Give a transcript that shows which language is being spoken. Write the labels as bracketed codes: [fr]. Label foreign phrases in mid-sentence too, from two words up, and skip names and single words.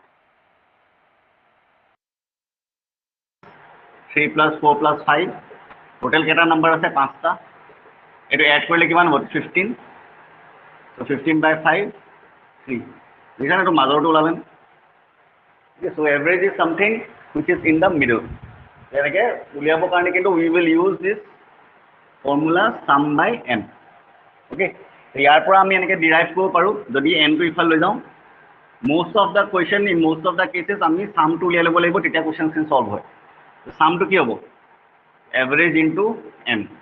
[as] 3 + 4 + 5 টোটেল কেইটা নাম্বাৰ আছে 5টা এইটো এড কৰিলে কিমান হ'ব 15 চ' 15/5 3 বুজিছা নে এইটো মাজৰটো ওলালে [en] so average is something which is in the middle [as] এনেকৈ উলিয়াবৰ কাৰণে কিন্তু [en] we will use this formula sum by n okay [as] ইয়াৰ পৰা আমি এনেকৈ ডিৰাইভ কৰিব পাৰোঁ যদি এনটো ইফাল লৈ যাওঁ [en] most of the question in most of the cases [as] আমি ছামটো উলিয়াই ল'ব লাগিব তেতিয়া কুৱেশ্যনখিনি ছল্ভ হয় ছামটো কি হ'ব [en] average into n